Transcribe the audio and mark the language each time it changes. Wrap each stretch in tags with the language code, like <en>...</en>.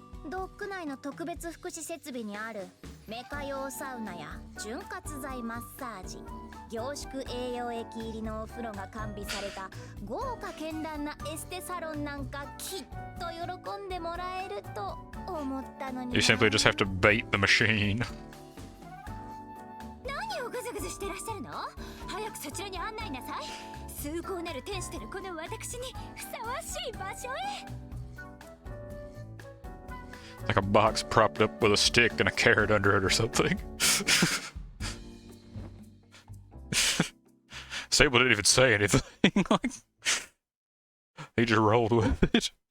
<ja>ドック内の特別福祉設備にあるメカ用サウナや潤滑剤マッサージ、凝縮栄養液入りのお風呂が完備された豪華絢爛なエステサロンなんかきっと喜んでもらえると思ったのに。</ja> <en>You simply just have to bait the machine.</en> <ja>何をグズグズしてらっしゃるの？早くそちらに案内なさい。崇高なる天使たるこの私にふさわしい場所へ。</ja> <en>Like a box propped up with a stick and a carrot under it or something. Sable didn't even say anything. Like, he just rolled with it.</en>